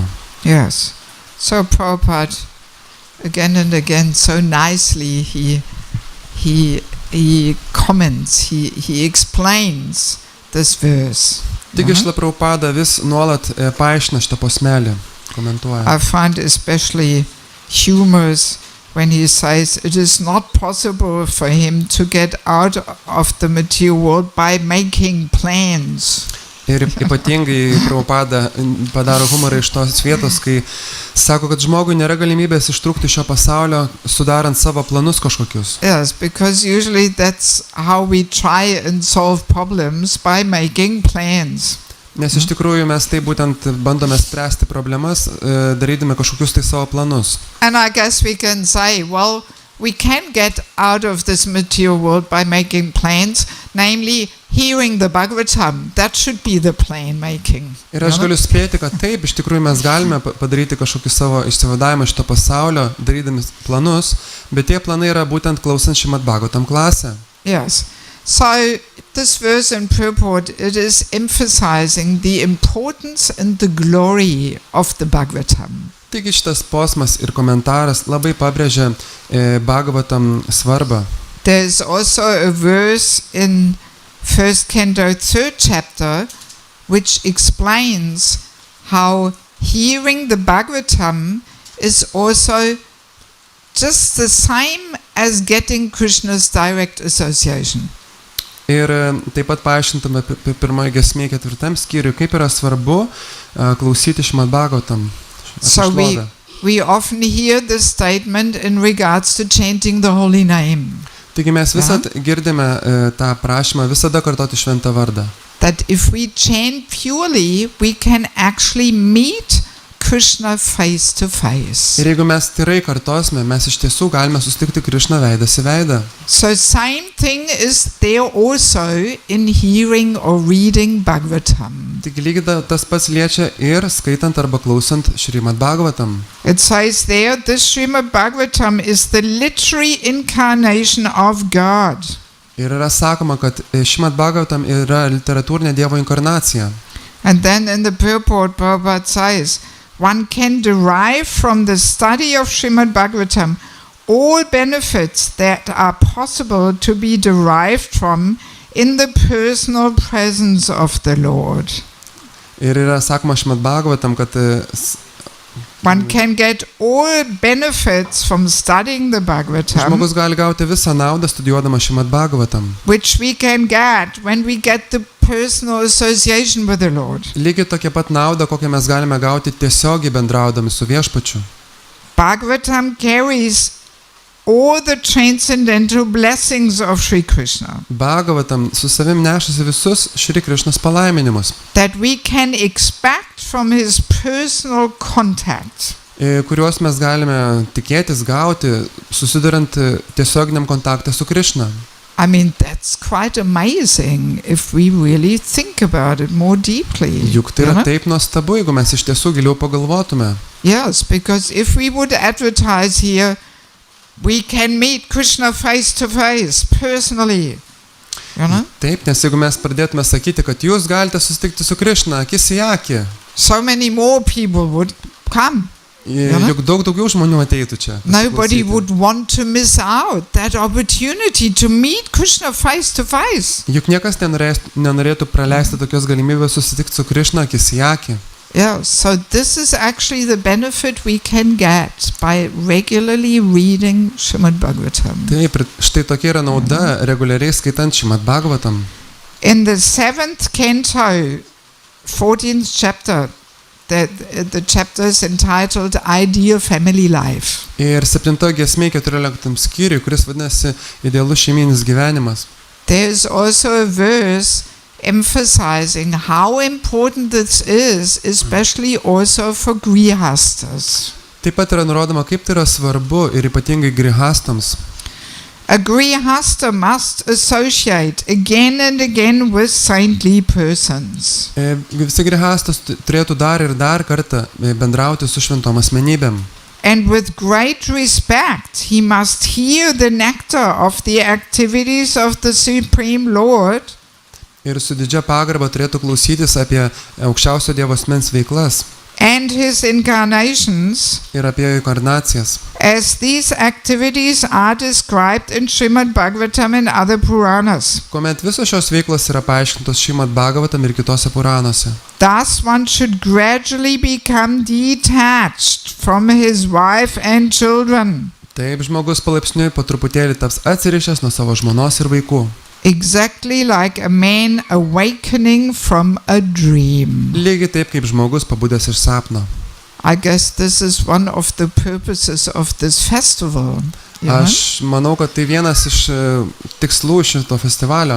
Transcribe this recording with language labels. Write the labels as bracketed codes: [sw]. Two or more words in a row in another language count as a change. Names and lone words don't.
[en] Yes. So Prabhupada, again and again, so nicely he comments, he explains this verse. [lt] Taigi Šrila Prabhupada vis nuolat paaiškina šitą posmelį, komentuoja. [en] I find especially humorous when he says it is not possible for him to get out of the material world by making plans. [lt] Ir ypatingai Prabhupada padaro humorą iš tos vietos, kai sako, kad žmogui nėra galimybės ištrūkti šio pasaulio, sudarant savo planus kažkokius. [en] Yes, because usually that's how we try and solve problems, by making plans. [lt] Nes iš tikrųjų mes tai būtent bandome spręsti problemas, darydami kažkokius tai savo planus. [en] And I guess we can say, well, we can get out of this material world by making plans, namely hearing the Bhagavatam. That should be the plan making. [lt] Ir aš galiu spėti, kad taip, iš tikrųjų mes galime padaryti kažkokį savo išsivadavimą iš to pasaulio, darydami planus, bet tie planai yra būtent klausant Šrimad Bhagavatam klasę. [en] Yes. So this verse in purport, it is emphasizing the importance and the glory of the Bhagavatam. [lt] Taigi šitas posmas ir komentaras labai pabrėžia Bhagavatam svarbą. [en] There is also a verse in 1st Canto 3rd chapter which explains how hearing the Bhagavatam is also just the same as getting Krishna's direct association. [lt] Ir taip pat paaiškintame pirmoje giesmėje 4 skyriuje, kaip yra svarbu klausyti Šrimad Bhagavatam. [en] So we often hear this statement in regards to chanting the holy name. [lt] Taigi mes visad girdime tą prašymą visada kartoti šventą vardą. [en] That if we chant purely, we can actually meet Krishna face to face. [lt] Ir jeigu mes tyrai kartosime, mes iš tiesų galime susitikti Krišną veidas į veidą. [en] So same thing is there also in hearing or reading Bhagavatam. [lt] Taigi lygiai tas pats liečia ir skaitant arba klausant Šrimad Bhagavatam. [en] It says there, this Šrimad Bhagavatam is the literary incarnation of God. [lt] Ir yra sakoma, kad Šrimad Bhagavatam yra literatūrinė Dievo inkarnacija. [en] And then in the purport, Prabhupada says, one can derive from the study of Šrimad Bhagavatam all benefits that are possible to be derived from in the personal presence of the Lord. [lt] Ir yra sakoma Šrimad Bhagavatam, kad [en] one can get all benefits from studying the Bhagavatam, [lt] žmogus gali gauti visą naudą studijuodama Šrimad Bhagavatam, [en] which we can get when we get the personal association with the Lord. [lt] Lygiai tokia pat nauda, kokią mes galime gauti tiesiogiai bendraudami su Viešpačiu. [en] Bhagavatam carries all the transcendental blessings of Sri Krishna. [lt] Bhagavatam su savim nešasi visus Šri Krišnos palaiminimus, [en] that we can expect from his personal contact. [lt] Kuriuos mes galime tikėtis gauti, susidurint tiesioginiam kontaktą su Krišna. [en] I mean, that's quite amazing if we really think about it more deeply. [lt] Juk tai yra taip nuostabu, jeigu mes iš tiesų giliau pagalvotume. [en] Yes, because if we would advertise here, we can meet Krishna face to face, personally. [lt] Taip, nes jeigu mes pradėtume sakyti, kad jūs galite susitikti su Krišna akis į akį, [en] so many more people would come. [lt] Juk daug daugiau žmonių ateitų čia. [en] Nobody would want to miss out that opportunity to meet Krishna face to face. [lt] Juk niekas nenorėtų praleisti tokios galimybės susitikti su Krišna akis į akį. [en] Yeah, so this is actually the benefit we can get by regularly reading Šrimad Bhagavatam. [lt] Taip, štai tokia yra nauda reguliariai skaitant Šrimad Bhagavatam. [en] In the 7th canto, 14th chapter, the chapter is entitled Ideal Family Life. [lt] Ir 7 giesmė 14 skyriui, kuris vadinasi Idealus šeiminis gyvenimas. [en] There is also a verse emphasizing how important this is, especially also for grihastas. [lt] Taip pat yra nurodoma, kaip tai yra svarbu ir ypatingai grihastams. [en] A grihasta must associate again and again with saintly persons. [lt] Visi grihastas turėtų dar ir dar kartą bendrauti su šventom asmenybėm. [en] And with great respect, he must hear the nectar of the activities of the Supreme Lord. [lt] Ir su didžia pagarba turėtų klausytis apie aukščiausio Dievo asmens veiklas. [en] And his incarnations. [lt] Ir apie jo inkarnacijas. [en] As these activities are described in Šrimad Bhagavatam and other Puranas. [lt] Kuomet visos šios veiklos yra paaiškintos Šrimad Bhagavatam ir kitose Puranuose. [en] Thus one should gradually become detached from his wife and children. [lt] Taip žmogus palaipsniui po truputėlį taps atsirišęs nuo savo žmonos ir vaikų. [en] Exactly like a man awakening from a dream. [lt] Lygiai taip kaip žmogus pabudęs iš sapno. [en] I guess this is one of the purposes of this festival. [lt] Aš manau, kad tai vienas iš tikslų šito festivalio.